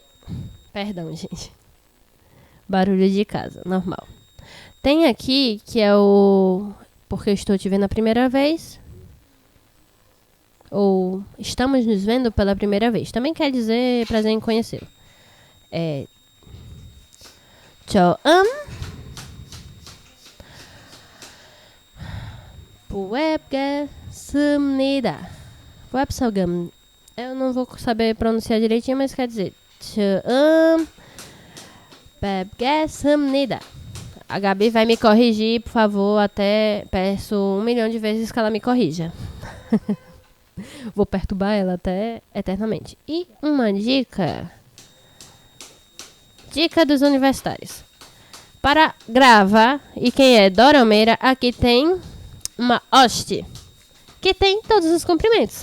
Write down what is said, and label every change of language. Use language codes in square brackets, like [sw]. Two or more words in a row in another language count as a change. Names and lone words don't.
[pt] Perdão, gente. Barulho de casa, normal. Tem aqui que é o... Porque eu estou te vendo a primeira vez. Ou estamos nos vendo pela primeira vez. Também quer dizer prazer em conhecê-lo. [ko] 처음 뵙겠습니다. [pt] Eu não vou saber pronunciar direitinho, mas quer dizer [ko] 처음 뵙겠습니다. [pt] A Gabi vai me corrigir, por favor, até peço 1 milhão de vezes que ela me corrija. Vou perturbar ela até eternamente. E uma dica dos universitários. Para gravar, e quem é dorameira, aqui tem uma hoste, que tem todos os comprimentos.